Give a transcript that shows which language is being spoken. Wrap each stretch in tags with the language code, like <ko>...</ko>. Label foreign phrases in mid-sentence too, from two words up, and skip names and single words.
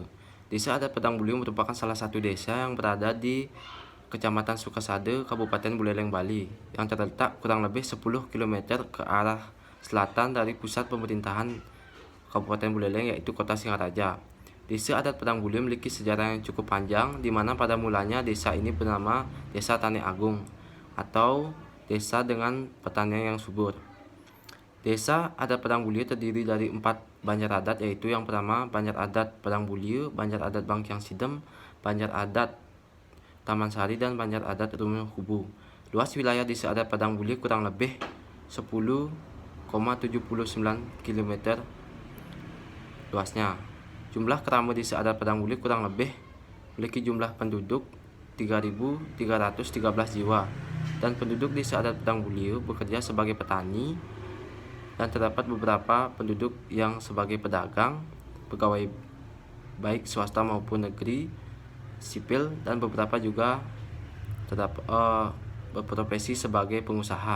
<id>Desa Adat Padang Bulir merupakan salah satu desa yang berada di Kecamatan Sukasada, Kabupaten Buleleng, Bali, yang terletak kurang lebih 10 km ke arah selatan dari pusat pemerintahan Kabupaten Buleleng, yaitu Kota Singaraja. Desa Adat Padang Bulir memiliki sejarah yang cukup panjang, di mana pada mulanya desa ini bernama Desa Tani Agung atau desa dengan pertanian yang subur. Desa Adat Padang Bulir terdiri dari 4 banjar adat, yaitu yang pertama Banjar Adat Padang Bulir, Banjar Adat Bangkyang Sidem, Banjar Adat Taman Sari, dan Banjar Adat Rumah Kubu. Luas wilayah Desa Adat Padang Bulir kurang lebih 10,79 km luasnya. Jumlah kerama Desa Adat Padang Bulir kurang lebih memiliki jumlah penduduk 3.313 jiwa, dan penduduk Desa Adat Padang Bulir bekerja sebagai petani, dan terdapat beberapa penduduk yang sebagai pedagang, pegawai baik swasta maupun negeri, sipil, dan beberapa juga terdapat berprofesi sebagai pengusaha.</id>